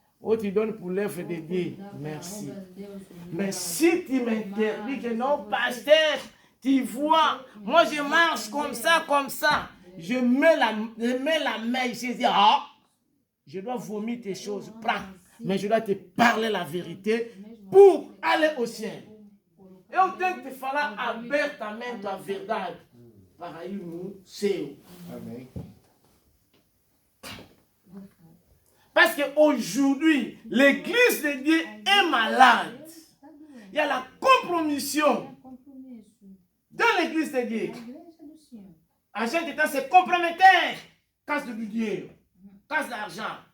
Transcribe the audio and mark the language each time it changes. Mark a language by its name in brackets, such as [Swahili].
[French] Ou tu donnes pour l'œuvre de Dieu. Merci. Mais si tu m'interdis que non, pasteur, tu vois, moi je marche comme ça, comme ça. Je mets la main, je dis, ah, je dois vomir tes choses. Prends. Mais je dois te parler la vérité pour aller au ciel. [Portuguese] E o tempo de falar abertamente a verdade para ir no céu. Amém. [French] Parce qu'aujourd'hui, l'église de Dieu est malade. Il y a la compromission dans l'église de Dieu. [Portuguese] La gente está se comprometendo. [French] Casse de Dieu, casse d'argent.